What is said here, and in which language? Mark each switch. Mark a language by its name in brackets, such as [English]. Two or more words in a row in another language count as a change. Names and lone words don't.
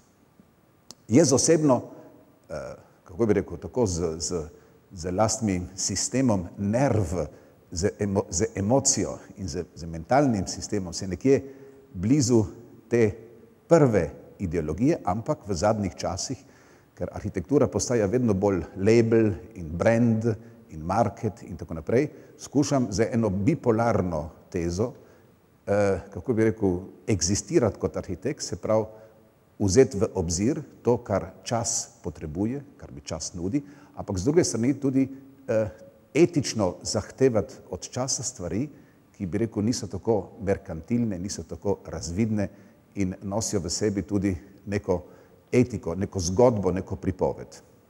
[Slovenian] Jaz osebno, kako bi rekel, tako z lastnim sistemom nerv, z emocijo in z mentalnim sistemom se nekje blizu te prve ideologije, ampak v zadnjih časih, ker arhitektura postaja vedno bolj label in brand in market in tako naprej, skušam za eno bipolarno tezo, kako bi rekel, eksistirati kot arhitekt, se pravi vzeti v obzir to, kar čas potrebuje, kar mi čas nudi, ampak z druge strani tudi etično zahtevati od časa stvari, ki bi rekel niso tako merkantilne, niso tako razvidne in nosijo v sebi tudi neko etiko, neko zgodbo, neko pripoved.